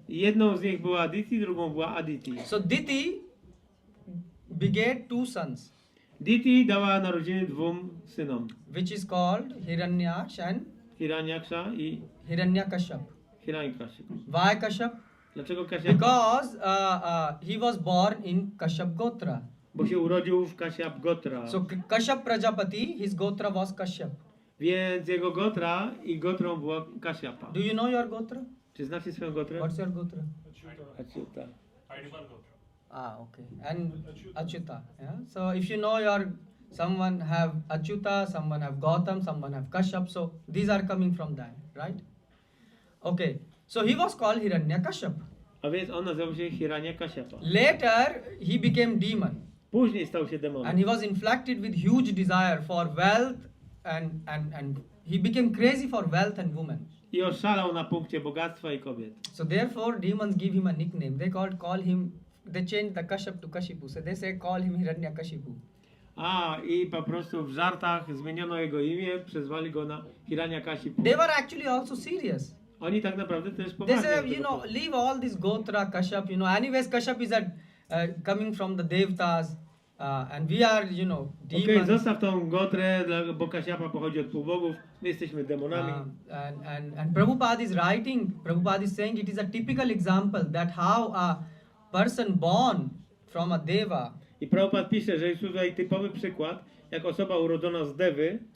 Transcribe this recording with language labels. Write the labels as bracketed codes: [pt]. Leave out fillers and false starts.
[pl] Jedną z nich była Aditi, drugą była Aditi. [en] So Diti begat 2 sons. [pl] Diti dała narodziny 2 synom. [en] Which is called Hiranyaksha and [pl] Hiranyaksha i [en] Hiranyakashyap. [pl] Hiranyakashipu. [en] Why Kashyap? [pl] Dlaczego Kashyap? [en] Because he was born in Kashyap Gotra. [pl] Bo się urodził w Kashyap Gotra. [en] So Kashyap Prajapati, his Gotra was Kashyap. [pl] Więc jego Gotra i Gotrą była Kashyapa. [en] Do you know your Gotra? [pl] Czy znacie swoją Gotrę? [en] What's your Gotra? Achyuta. Okay. And Achyuta. Yeah. So if you know someone have Achyuta, someone have Gautam, someone have Kashyap. So these are coming from that, right? Okay. So he was called Hiranyakashyap. [pl] A więc on nazywał się Hiranyakashipa. [en] Later he became demon. [pl] Później stał się demonem. [en] And he was inflicted with huge desire for wealth and he became crazy for wealth and women. [pl] I oszalał na punkcie bogactwa i kobiet. [en] So therefore demons give him a nickname. They changed the Kashyap to Kashipu. So they say call him Hiranyakashipu. [pl] I po prostu w żartach zmieniono jego imię, przezwali go na Hiranyakashipu. [en] They were actually also serious. [pl] Oni tak naprawdę też [en] They [pl] poważnie. [en] say, leave all this Gotra, Kashyap, anyways, Kashyap is coming from the Devtas, and we are, [pl] Okej, [en] demons. [pl] zostaw tą Gotrę, bo Kashyapa pochodzi od półbogów, my jesteśmy demonami. [en] And Prabhupada is saying it is a typical example that how a person born from a Deva [pl] I Prabhupada pisze, że jest tutaj typowy przykład, jak osoba urodzona z Devy,